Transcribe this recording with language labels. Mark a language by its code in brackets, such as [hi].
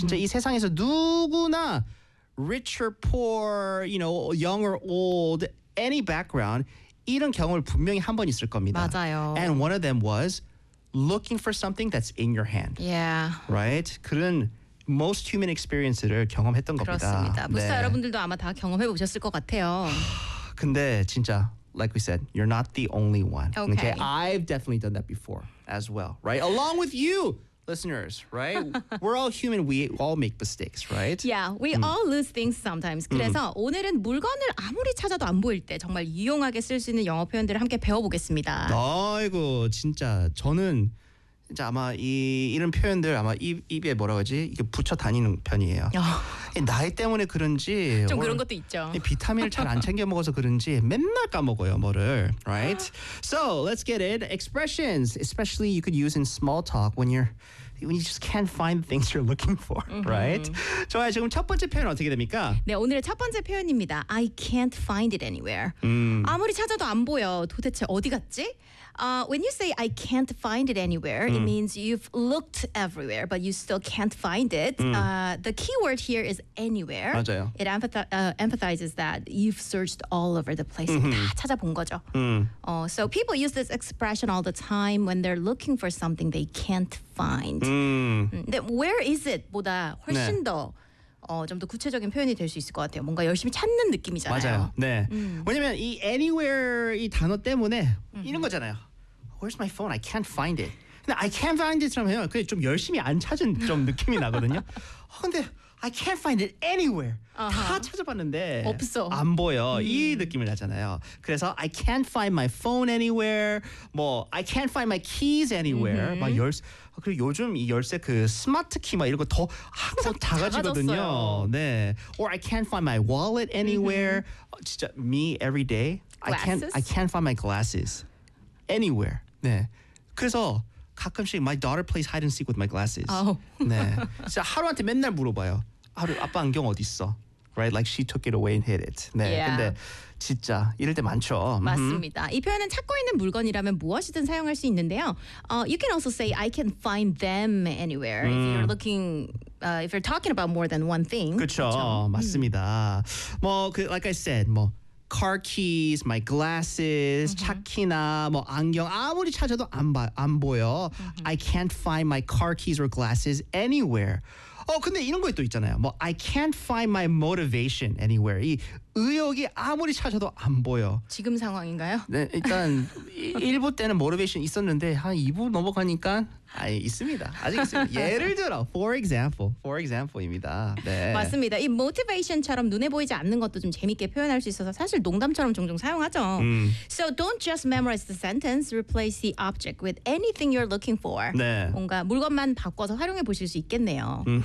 [ko] Mm-hmm. 진짜 이 세상에서 누구나 [en] rich or poor, you know, young or old, any background, [ko] 이런 경험을 분명히 한 번 있을 겁니다. 맞아요. [en] And one of them was looking for something that's in your hand. Yeah. Right? [ko] 그런 [en] most human experiences [ko] 를 경험했던 겁니다. 그렇습니다. 네. 무사 여러분들도 아마 다 경험해 보셨을 것 같아요. 근데 진짜 [en] like we said, you're not the only one. Okay. Okay, I've definitely done that before as well, right? Along with you, listeners, right? We're all human. We all make mistakes, right? Yeah, we all lose things sometimes. [ko] 그래서 오늘은 물건을 아무리 찾아도 안 보일 때 정말 유용하게 쓸 수 있는 영어 표현들을 함께 배워보겠습니다. 아이고, 진짜 저는 이제 아마 이런 표현들 아마 입에 뭐라고 하지? 이게 붙여 다니는 편이에요. 나이 때문에 그런지 좀 그런 것도 있죠. 비타민을 잘 안 챙겨 먹어서 그런지 맨날 까먹어요, 뭐를. [en] Right? So, let's get it. Expressions, especially you could use in small talk when you just can't find things you're looking for, right? [ko] 좋아요. 지금 첫 번째 표현 어떻게 됩니까? 네, 오늘의 첫 번째 표현입니다. [en] I can't find it anywhere. [ko] 아무리 찾아도 안 보여. 도대체 어디 갔지? [en] When you say I can't find it anywhere, it means you've looked everywhere, but you still can't find it. The key word here is anywhere. [ko] 맞아요. [en] It emphasizes that you've searched all over the place. [ko] 다 찾아본 거죠. [en] So people use this expression all the time when they're looking for something they can't find. Where is it? [ko] 보다 훨씬 네. 더 좀 더 구체적인 표현이 될 수 있을 것 같아요. 뭔가 열심히 찾는 느낌이잖아요. 맞아요. 네. 왜냐면 이 anywhere 이 단어 때문에 이런 거잖아요. [en] Where's my phone? I can't find it. [ko] 근데 [en] I can't find it [ko] 하면 그게 좀 열심히 안 찾은 좀 느낌이 나거든요. 근데 [en] I can't find it anywhere. Uh-huh. [ko] 다 찾아봤는데 없어. 안 보여. 이 느낌을 나잖아요. 그래서 [en] I can't find my phone anywhere. 뭐 I can't find my keys anywhere. [ko] 막 열쇠. 그리고 요즘 이 열쇠 그 스마트 키 막 이런 거 더 항상 작아지거든요. 네. [en] Or I can't find my wallet anywhere. [ko] 진짜 [en] me every day. I can't find my glasses anywhere. [ko] 네. 그래서 가끔씩 [en] my daughter plays hide and seek with my glasses. Oh. [ko] 네. 진짜 하루한테 맨날 물어봐요. 하루 아빠 안경 어디 있어? [en] Right? Like she took it away and hid it. [ko] 네. [en] Yeah. [ko] 근데 진짜 이럴 때 많죠. 맞습니다. 이 표현은 찾고 있는 물건이라면 무엇이든 사용할 수 있는데요. [en] You can also say I can find them anywhere if you're looking if you're talking about more than one thing. [ko] 그렇죠. 맞습니다. 뭐 그 [en] like I said, [ko] 뭐 [en] car keys, my glasses, [ko] 차키나 뭐 안경 아무리 찾아도 안 보여. [en] I can't find my car keys or glasses anywhere. [ko] 근데 이런 거 또 있잖아요. [en] 뭐 I can't find my motivation anywhere. [ko] 이 의욕이 아무리 찾아도 안 보여. 지금 상황인가요? 네, 일단 1부 때는 [en] motivation [ko] 있었는데 한 2부 넘어가니까 있습니다. 아직 있습니다. 예를 들어, [en] for example [ko] 입니다. 네. 맞습니다. 이 motivation처럼 눈에 보이지 않는 것도 좀 재밌게 표현할 수 있어서 사실 농담처럼 종종 사용하죠. [en] So don't just memorize the sentence, replace the object with anything you're looking for. [ko] 네. 뭔가 물건만 바꿔서 활용해 보실 수 있겠네요.